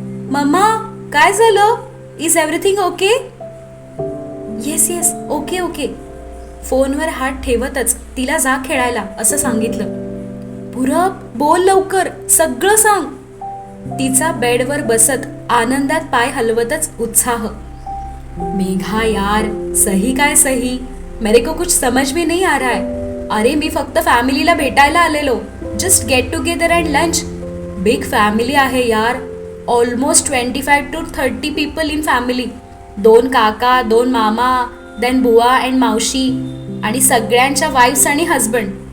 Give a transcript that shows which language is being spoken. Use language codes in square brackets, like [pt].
[mr] Mamma काय झालं. [en] Is everything okay. Yes yes okay okay. [mr] फोनवर हात ठेवतच तिला जा खेळायला असं सांगितलं. पूरब बोल लवकर सगळं सांग. तिचा बेडवर बसत आनंदात पाय हलवतच उत्साह. मेघा यार सही काय सही. [hi] मेरे को कुछ समझ में नहीं आ रहा है. [mr] अरे मी फक्त फॅमिलीला भेटायला आलेलो. [en] Just get together and lunch. Big family [mr] आहे यार. [en] Almost 25 to 30 people in family. [mr] 2 काका 2 मामा देन बुवा अँड मावशी आणि सगळ्यांच्या वाईफ्स आणि हजबंड.